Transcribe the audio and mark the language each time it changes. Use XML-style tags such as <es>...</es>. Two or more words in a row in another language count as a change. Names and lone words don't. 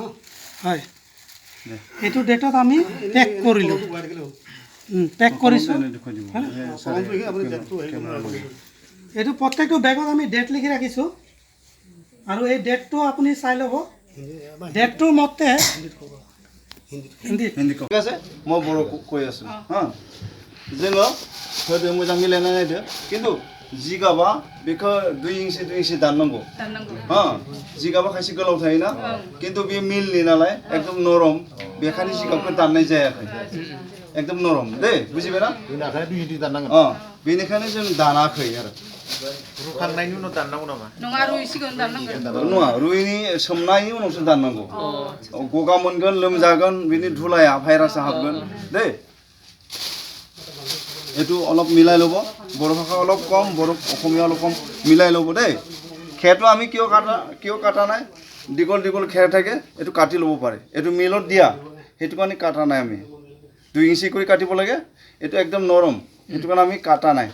<as>হয়, এইটো ডেটত আমি পেক কৰিলোঁ, পেক কৰিছোঁ। এইটো প্ৰত্যেকটো বেগত আমি ডেট লিখি ৰাখিছোঁ, আৰু এই ডেটটো আপুনি চাই ল'ব। ডেটটোৰ মতে হিন্দীত ঠিক আছে, মই বৰ কৈ আছোঁ হা।</as> <brx>जोङो होदो मोजां मिलायना नायदो, खिन्थु जिगाबा बेखौ 2 इंसि दाननांगौ। जिगाबा खायसे गोलाव थायोना, खिन्थु बे मिलनि नालाय एकदम नरम, बेखायनो जिगाबखौ दाननाय जायाखै, एकदम नरम दे, बुजिबायना? बेनिखायनो जों दानाखै आरो। रुखांनायनि उनाव दाननांगौ नामा? नङा, रुइसिगोन दाननांगोन। नङा, रुइनि सोमनायनि उनावसो दाननांगौ। गगा मोनगोन, लोमजागोन, बिनि धुलाया भाइरासा हाबगोन दे।</brx> <as>এইটো অলপ মিলাই ল'ব, বড়ো ভাষা অলপ কম, বড়ো অসমীয়া অলপ কম, মিলাই ল'ব দেই। খেৰটো আমি কিয় কাটা নাই, দীঘল দীঘল খেৰ থাকে, এইটো কাটি ল'ব পাৰে। এইটো মিলত দিয়া, সেইটো কাৰণে কাটা নাই আমি। 2 ইঞ্চি কৰি কাটিব লাগে, এইটো একদম নৰম, সেইটো কাৰণে আমি কাটা নাই।</as>